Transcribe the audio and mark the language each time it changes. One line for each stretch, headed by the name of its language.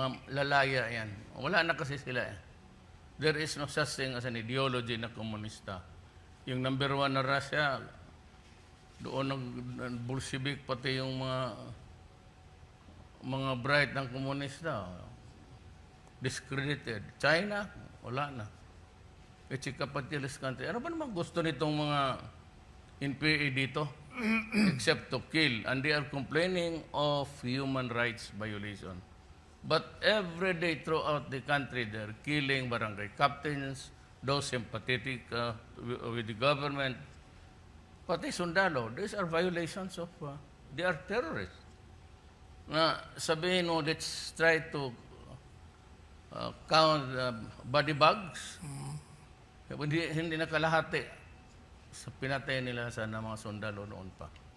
English: Lalaya yan. Wala na kasi sila. There is no such thing as an ideology na komunista.
Filipino: Yung number one na Russia, doon Bolshevik, pati yung mga bright ng komunista, discredited. China, wala na.
English: It's a capitalist country.
Filipino: Ano ba naman gusto nitong mga NPA dito?
English: Except to kill. And they are complaining of human rights violation. But every day throughout the country, they're killing barangay captains, those sympathetic with the government. Pati sundalo, these are violations of, they are terrorists. Na sabihin mo, let's try to count body bags.
Filipino: Hindi nakalahati sa pinatay nila sa mga sundalo noon pa.